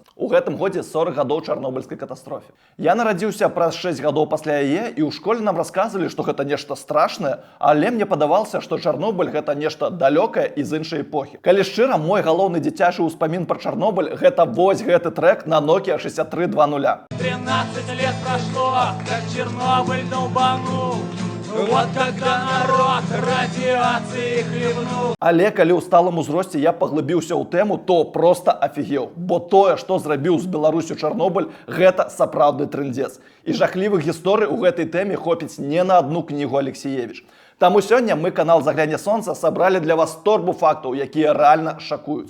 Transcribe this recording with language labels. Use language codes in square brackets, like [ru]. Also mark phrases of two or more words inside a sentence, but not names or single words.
[be] У гэтым годзе 40 гадоў чарнобыльскай катастрофе. Я нарадзіўся праз 6 гадоў пасля яе, і ў школе нам расказвалі, што гэта нешта страшнае, але мне падавалася, што Чарнобыль гэта нешта далёкае і з іншай эпохі. Калі шчыра, мой галоўны дзіцячы ўспамін пра Чарнобыль гэта вось гэты трек на Nokia 6320. [ru] 13 лет прошло, как Чернобыль долбанул. Вот когда народ радиации хлебнул. [be] Але калі ў сталым узросце я паглыбіўся ў тэму, то проста афігеў. Бо тое, што зрабіў з Беларусю Чарнобыль, гэта сапраўдны трындзец. І жахлівых гісторый у гэтай тэме хопіць не на одну кнігу Алексеевич. Таму сёння мы, канал «Загляне сонца», сабралі для вас торбу фактаў, якія рэальна шакуюць.